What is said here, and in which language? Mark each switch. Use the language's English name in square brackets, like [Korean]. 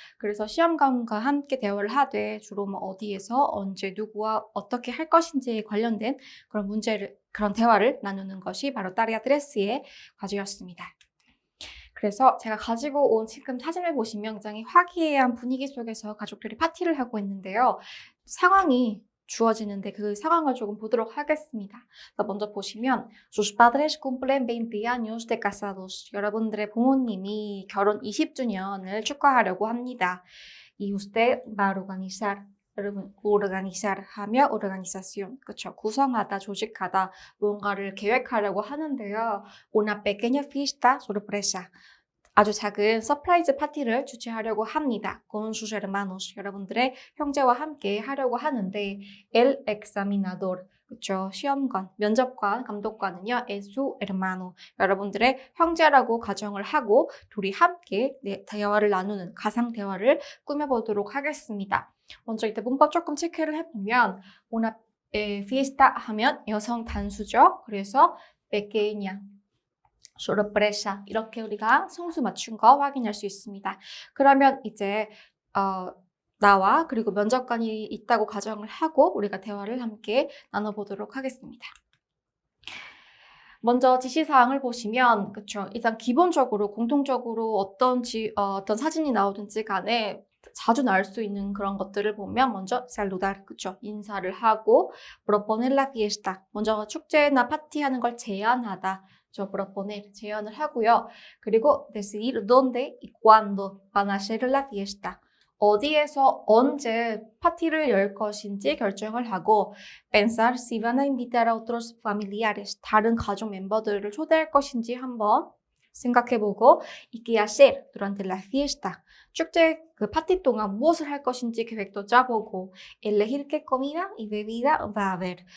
[Korean] 그래서 시험관과 함께 대화를 하되 주로 뭐 어디에서 언제 누구와 어떻게 할 것인지에 관련된 그런 대화를 나누는 것이 바로 딸이야 트레스의 과제였습니다. 그래서 제가 가지고 온 지금 사진을 보시면 굉장히 화기애애한 분위기 속에서 가족들이 파티를 하고 있는데요. 상황이 주어지는데 그 상황을 조금 보도록 하겠습니다. 먼저 보시면 [Spanish] Sus padres cumplen 20 años de casados. [Korean] 여러분들의 부모님이 결혼 20주년을 축하하려고 합니다. [Spanish] Y usted va a organizar. [Korean] 여러분, [Spanish] organizar [Korean] 하며 [Spanish] organización. [Korean] 그렇죠. 구성하다, 조직하다, 무언가를 계획하려고 하는데요. [Spanish] Una pequeña fiesta sorpresa. [Korean] 아주 작은 서프라이즈 파티를 주최하려고 합니다. [Spanish] Con sus hermanos. [Korean] 여러분들의 형제와 함께 하려고 하는데 [Spanish] El examinador. [Korean] 그렇죠. 시험관, 면접관, 감독관은요. [Spanish] Es su hermano. [Korean] 여러분들의 형제라고 가정을 하고 둘이 함께 대화를 나누는 가상 대화를 꾸며보도록 하겠습니다. 먼저 이때 문법 조금 체크를 해보면 [Spanish] una fiesta [Korean] 하면 여성 단수죠. 그래서 pequeña. sorpresa 이렇게 우리가 성수 맞춘 거 확인할 수 있습니다. 그러면 이제 나와 그리고 면접관이 있다고 가정을 하고 우리가 대화를 함께 나눠보도록 하겠습니다. 먼저 지시사항을 보시면 그쵸 일단 기본적으로 공통적으로 어떤 사진이 나오든지 간에 자주 나올 수 있는 그런 것들을 보면 먼저 saludar, 그쵸? 인사를 하고 [Spanish] proponer la fiesta, [Korean] 먼저 축제나 파티하는 걸 제안하다. 저 proponer, 제안을 하고요. [Spanish] 그리고 decidir dónde y cuándo van a hacer la fiesta. [Korean] 어디에서 언제 파티를 열 것인지 결정을 하고 [Spanish] pensar si van a invitar a otros familiares, [Korean] 다른 가족 멤버들을 초대할 것인지 한번 생각해보고 [Spanish] y qué hacer durante la fiesta. [Korean] 축제 그 파티 동안 무엇을 할 것인지 계획도 짜보고 [Spanish] elegir qué comida y bebida va a haber.